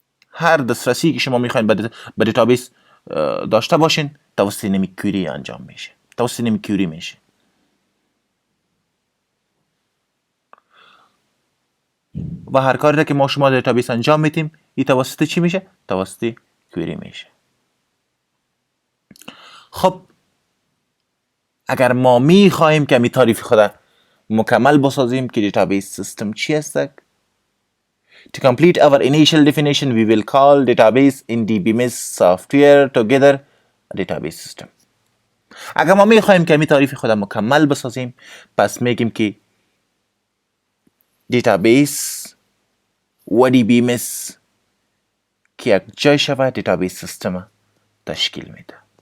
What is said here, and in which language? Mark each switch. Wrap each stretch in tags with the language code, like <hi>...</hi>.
<fa>هر دسترسی که شما میخواین به دیتابیس داشته باشین توسط نمی کویری انجام میشه، توسط نمی کویری میشه. و هر کاری که ما شما در دیتابیس انجام میدیم این توسط چی میشه؟ توسط کویری میشه. خب اگر ما میخوایم که می تعریف خود مکمل بسازیم که دیتابیس سیستم چی است؟</fa> <en>To complete our initial definition, we will call database in DBMS software together a database system.</en> <fa>اگر ما میخوایم که می تعریف خود مکمل بسازیم پس میگیم که دیتابیس و DBMS که یک جای شود دیتابیس سیستم تشکیل میده.</fa>